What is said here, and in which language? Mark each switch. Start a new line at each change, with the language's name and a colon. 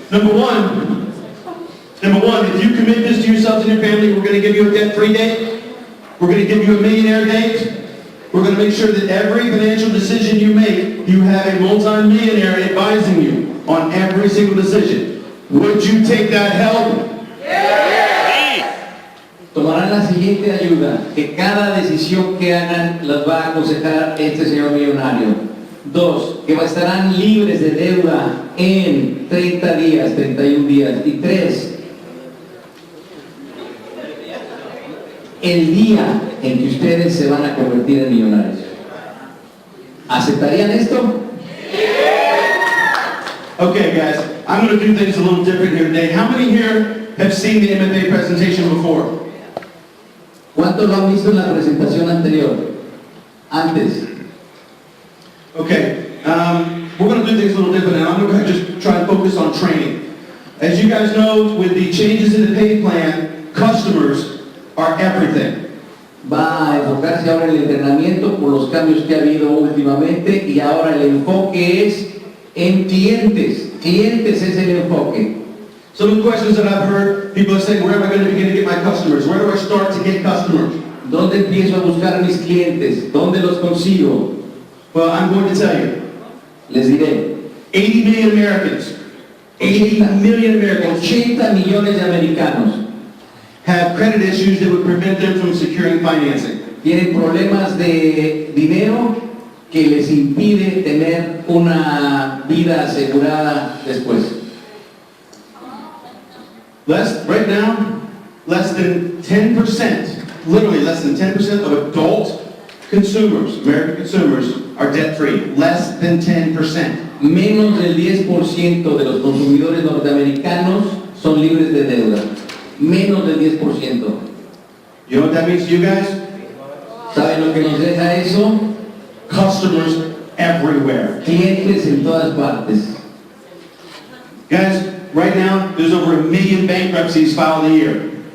English: Number one, if you commit this to yourselves and your family, we're going to give you a debt-free date. We're going to give you a millionaire date. We're going to make sure that every financial decision you make, you have a multi-millionaire advising you on every single decision. Would you take that help?
Spanish: Tomarán la siguiente ayuda, que cada decisión que hagan las va a aconsejar este señor millonario. 2, que estarán libres de deuda en 30 días, 31 días. Y 3, el día en que ustedes se van a convertir en millonarios. ¿Aceptarían esto?
English: Okay, guys, I'm going to do things a little different here today. How many here have seen the MFA presentation before?
Spanish: ¿Cuántos lo han visto en la presentación anterior? Antes.
English: Okay, we're going to do things a little different, and I'm going to just try and focus on training. As you guys know, with the changes in the pay plan, customers are everything.
Spanish: Va a enfocarse ahora en el entrenamiento por los cambios que ha habido últimamente y ahora el enfoque es en clientes. Clientes es el enfoque.
English: Some of the questions that I've heard, people are saying, where am I going to begin to get my customers? Where do I start to get customers?
Spanish: ¿Dónde empiezo a buscar mis clientes? ¿Dónde los consigo?
English: Well, I'm going to tell you,
Spanish: Les diré,
English: 80 million Americans, 80 million Americans
Spanish: 80 millones de americanos
English: have credit issues that would prevent them from securing financing.
Spanish: tienen problemas de dinero que les impide tener una vida asegurada después.
English: Right now, less than 10%, literally less than 10% of adult consumers, American consumers, are debt-free. Less than 10%.
Spanish: Menos del 10% de los consumidores norteamericanos son libres de deuda. Menos del 10%.
English: You know what that means to you guys?
Spanish: ¿Saben lo que nos deja eso?
English: Customers everywhere.
Spanish: Clientes en todas partes.
English: Guys, right now, there's over 1 million bankruptcies filed a year.